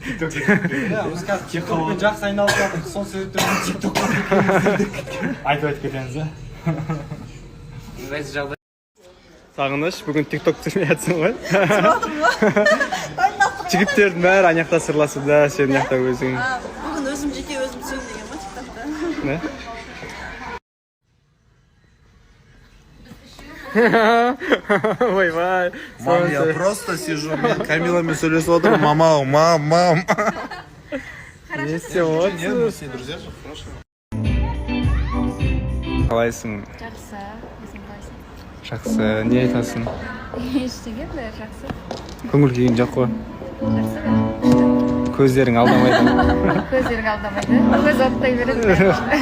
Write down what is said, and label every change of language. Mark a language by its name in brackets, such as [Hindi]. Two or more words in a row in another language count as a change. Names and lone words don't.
[Kazakh] Жақсы айналып жатыр, сол себептен тиктокқа айтып кетеміз. Сағыныш, бүгін тикток түсірмей жатсың ғой? Жігіттердің бәрі анаяқта сырласуда, сен аяқта өзің. Бүгін өзім жеке өзім түсейін деген ма тиктокта? Не? Ой-вай. [Russian] Мам, я просто сижу, [Kazakh] мен Камиламен сөйлесіп отырмын, мам. Не істеп отырсың? [Russian] Все друзья же, хорошо. [Kazakh] Қалайсың? Жақсы, өзің қалайсың? Жақсы, не айтасың? Ештеңе де жақсы. Көңіл күйің жоқ қой. Жақсы ба? Көздерің алдамайды. Көздерің алдамайды. Көз оттай береді.